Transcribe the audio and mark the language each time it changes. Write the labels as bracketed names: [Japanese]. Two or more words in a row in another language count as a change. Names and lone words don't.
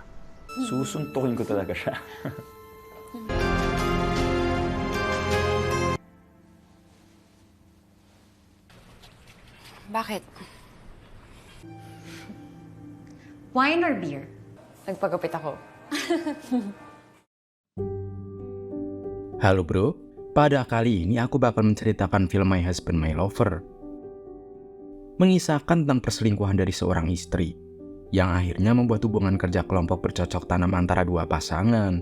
[Filipino] Susuntukin ko talaga siya. Bakit? [English] Wine or beer? [Filipino] Nagpagupit ako. [Indonesian] Halo bro, pada kali ini aku bakal menceritakan film My Husband, My Lover. Mengisahkan tentang perselingkuhan dari seorang istri, yang akhirnya membuat hubungan kerja kelompok bercocok tanam antara dua pasangan.